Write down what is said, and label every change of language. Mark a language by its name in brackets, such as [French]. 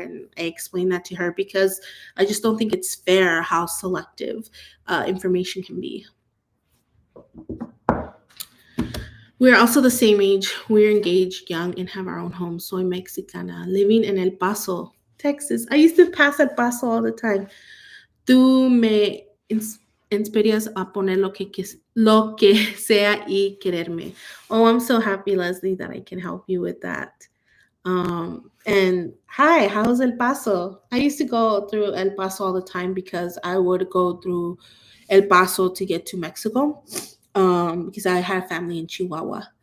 [English] And I explain that to her because I just don't think it's fair how selective information can be. We're also the same age. We're engaged, young, and have our own home. [Spanish] Soy Mexicana, [English] living in [Spanish] El Paso, Texas. [English] I used to pass El Paso all the time. [Spanish] Tú me inspiras a poner lo que sea y quererme. [English] Oh, I'm so happy, Leslie, that I can help you with that. And hi, how's El Paso? I used to go through El Paso all the time because I would go through El Paso to get to Mexico because I had family in Chihuahua.